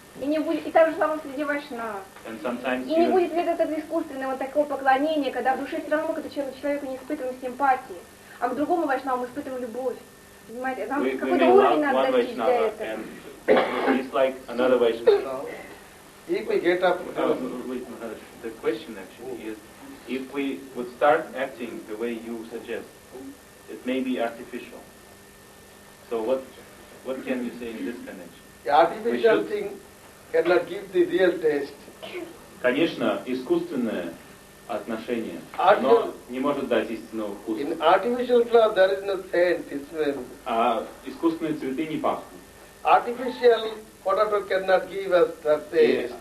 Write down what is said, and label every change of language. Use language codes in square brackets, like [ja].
[ru] И так же само среди вайшнав. И не будет ведь этого искусственного такого поклонения, когда в душе все равно к этому человеку не испытываем симпатии, а к другому вайшнаву мы испытываем любовь. Понимаете, нам какой-то уровень надо достичь для этого. [en] It's like another Vaishnava. If we get up... The question actually is, if we would start acting the way you suggest, it may be artificial. So what can you say in this connection? The artificial thing cannot give the real taste. [ru] Конечно, искусственное отношение, оно не может дать истинного вкуса. [en] In artificial flower there is no scent. [ru] А искусственные цветы не пахнут. [en] Artificial potato cannot give us that taste.